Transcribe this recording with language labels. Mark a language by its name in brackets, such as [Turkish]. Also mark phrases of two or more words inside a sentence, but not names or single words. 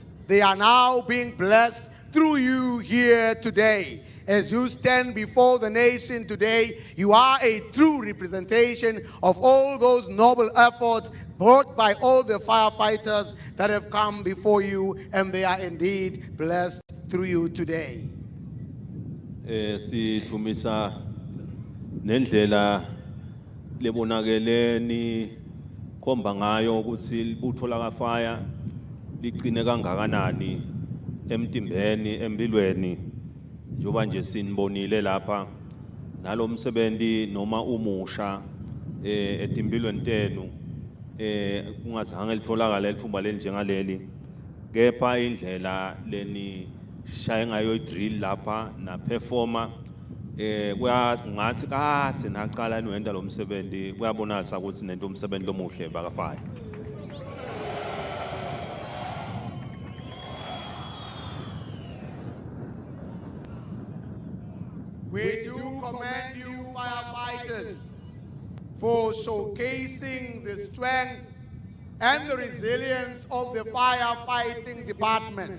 [English] They are now being blessed through you here today. As you stand before the nation today, you are a true representation of all those noble efforts brought by all the firefighters that have come before you, and they are indeed blessed through you today. [Swati] Sithumisa nendlela lebonakele ni khomba ngayo ukuthi libutho lakafaya ligcine kangakanani emtimbeni empilweni njoba nje sinibonile lapha nalomsebenzi noma umusha etimpilweni tenu kungazange litholakala lithuba lenjengaleli kepha indlela leni shaya ngayo idrill lapha na performer kungathi kathi naqala niwenda lo msebenzi kuyabonakala ukuthi nento umsebenzi lomuhle bakafaya. [English] We do commend you, firefighters, for showcasing the strength and the resilience of the firefighting department.